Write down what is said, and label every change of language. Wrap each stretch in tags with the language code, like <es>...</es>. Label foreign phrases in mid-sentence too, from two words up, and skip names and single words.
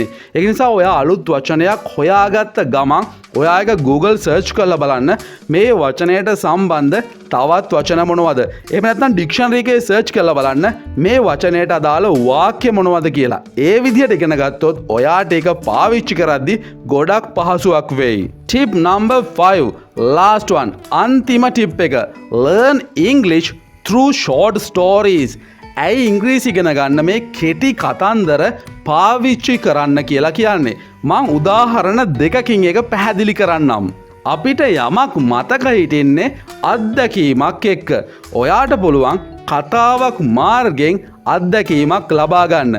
<si>ඒ නිසා ඔයා අලුත් වචනයක් හොයාගත්ත ගමන් ඔයා එක Google search කරලා බලන්න මේ වචනයට සම්බන්ධ තවත් වචන මොනවද? එහෙම නැත්නම් ඩික්ෂනරි එකේ search කරලා බලන්න මේ වචනයට අදාළ වාක්‍ය මොනවද කියලා. ඒ විදිහට ඉගෙන ගත්තොත් ඔයාට ඒක පාවිච්චි කරද්දී ගොඩක් පහසුවක් වෙයි.</si> <en>Tip number 5. Last one.</en> <si>අන්තිම ටිප් එක.</si> <en>Learn English through short stories.</en> <si>ඇයි ඉංග්‍රීසි ඉගෙන ගන්න මේ කෙටි කතන්දර පාවිච්චි කරන්න කියලා කියන්නේ? මං උදාහරණ දෙකකින් එක පැහැදිලි කරන්නම්. අපිට යමක් මතක හිටින්නේ අත්දැකීමක් එක්ක. ඔයාට පුළුවන් කතාවක් මාර්ගෙන් අත්දැකීමක් ලබා ගන්න.</si>